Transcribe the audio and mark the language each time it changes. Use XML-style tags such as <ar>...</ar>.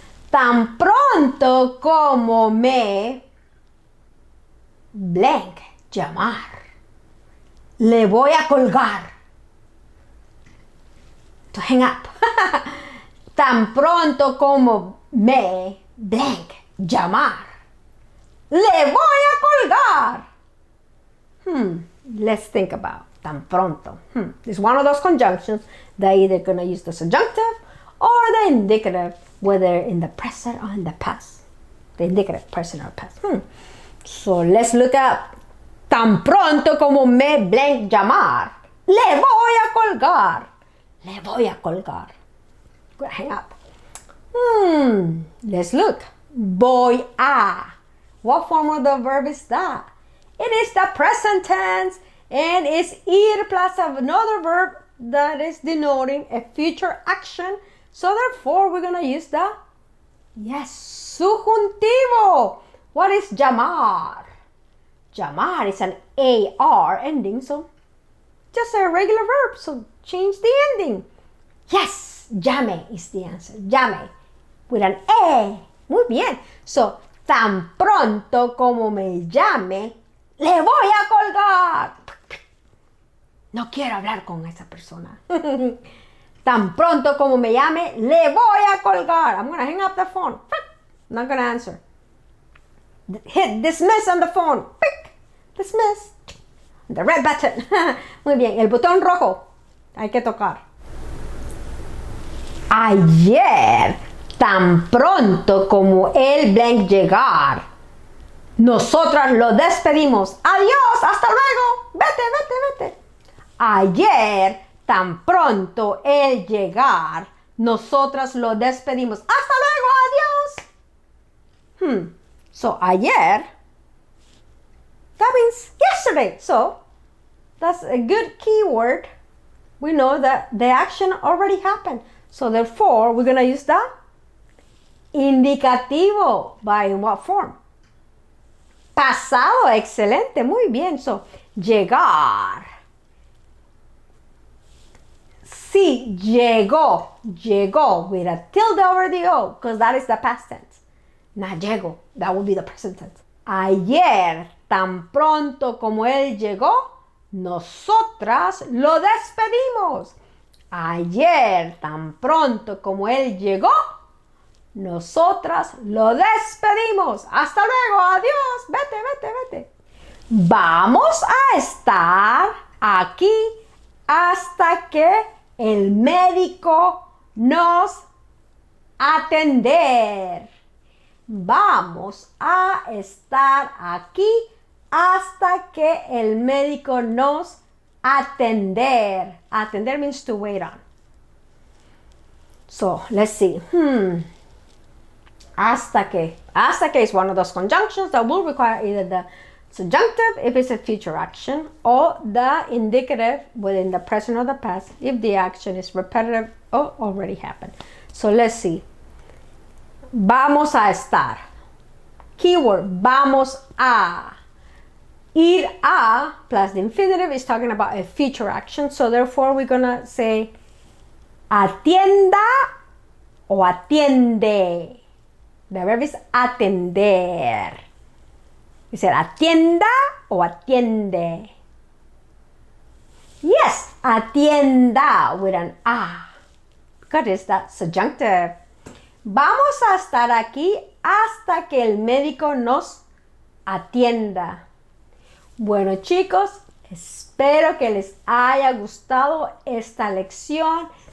<es>Tan pronto como me blank llamar, le voy a colgar.</es> <en>To hang up.</en> <es>Tan pronto como me blank llamar, le voy a colgar.</es> <en>Let's think about tan pronto. It's one of those conjunctions that either going to use the subjunctive or the indicative, whether in the present or in the past. The indicative, present or past. So let's look up.</en> <es>Tan pronto como me blank llamar, le voy a colgar. Le voy a colgar.</es> <en>Good, hang up. Let's look.</en> <es>Voy a.</es> <en>What form of the verb is that? It is the present tense, and it's ir plus another verb that is denoting a future action. So therefore, we're going to use the, yes, subjuntivo. What is llamar? Llamar is an AR ending, so just a regular verb. So change the ending. Yes, llame is the answer. Llame with an E.</en> <es>Muy bien. So, tan pronto como me llame, le voy a colgar. No quiero hablar con esa persona. Tan pronto como me llame, le voy a colgar.</es> <en>I'm going to hang up the phone. I'm not going to answer. Hit dismiss on the phone. Dismiss. The red button.</en> <es>Muy bien. El botón rojo. Hay que tocar. Ayer, tan pronto como el blank llegar, nosotras lo despedimos. Adiós, hasta luego. Vete, vete, vete. Ayer, tan pronto el llegar, nosotras lo despedimos. Hasta luego, adiós.</es> <en>So, ayer, that means yesterday. So, that's a good keyword. We know that the action already happened. So, therefore, we're going to use the indicativo. By what form?</en> <es>Pasado. Excelente. Muy bien.</es> <en>So, llegar.</en> <es>Sí, llegó.</es> <en>Llegó with a tilde over the O, because that is the past tense. Not llegó. That would be the present tense.</en> <es>Ayer, tan pronto como él llegó, nosotras lo despedimos. Ayer, tan pronto como él llegó, nosotras lo despedimos. Hasta luego, adiós, vete, vete, vete. Vamos a estar aquí hasta que el médico nos atender. Vamos a estar aquí hasta que el médico nos atender.</es> <en>Atender means to wait on. So, let's see.</en> <es>Hasta que.</es> <en>Hasta que is one of those conjunctions that will require either the subjunctive if it's a future action or the indicative within the present or the past if the action is repetitive or already happened. So, let's see.</en> <es>Vamos a estar. Keyword, vamos a.</es> <en>Ir a plus the infinitive is talking about a future action. So therefore we're going to say</en> <es>atienda o atiende.</es> <en>The verb is atender. Is it</en> <es>atienda o atiende?</es> <en>Yes, atienda with an A. Because it's that subjunctive.</en> <es>Vamos a estar aquí hasta que el médico nos atienda. Bueno, chicos, espero que les haya gustado esta lección.</es>